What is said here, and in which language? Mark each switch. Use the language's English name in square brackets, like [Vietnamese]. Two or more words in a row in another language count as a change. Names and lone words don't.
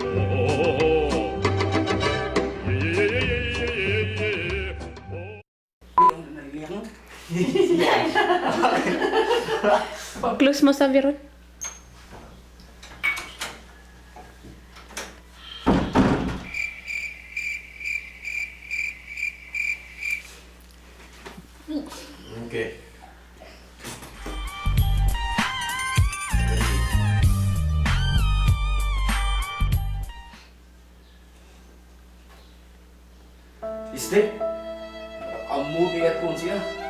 [Filipino] Oh, oh, oh, oh. Yeah, yeah, yeah, yeah, yeah, yeah, yeah, yeah, yeah. Close mo sa Veron. Okay. [Hiligaynon] Iste, amo bigat pun siya.